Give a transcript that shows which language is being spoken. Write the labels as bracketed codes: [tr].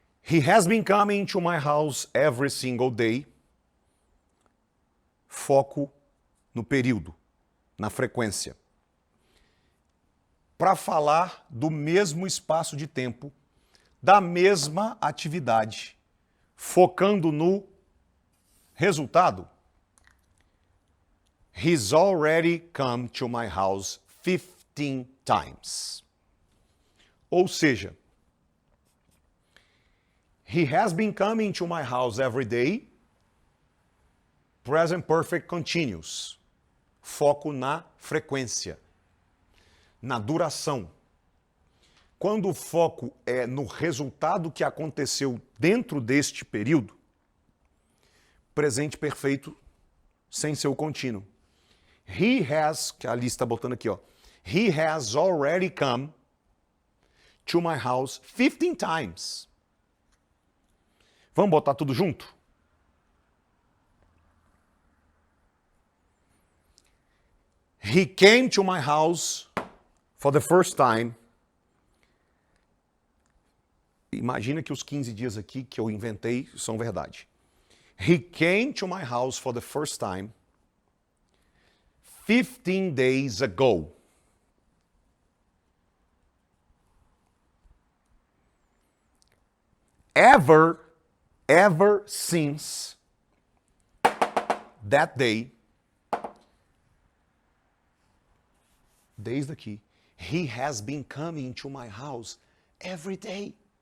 [en] He has been coming to my house every single day. [pt] Foco no período, na frequência. Para falar do mesmo espaço de tempo, da mesma atividade, focando no resultado. [en] He's already come to my house 15 times. [pt] Ou seja, [en] he has been coming to my house every day. Present perfect continuous. [pt] Foco na frequência, na duração. Quando o foco é no resultado que aconteceu dentro deste período, presente perfeito sem ser o contínuo. [en] He has, [pt] que a Alice está botando aqui, ó. [en] He has already come to my house 15 times. [pt] Vamos botar tudo junto? [en] He came to my house for the first time. [pt] Imagina que os 15 dias aqui que eu inventei são verdade. [en] He came to my house for the first time 15 days ago. Ever since that day, [pt] desde aqui, [en] he has been coming to my house every day.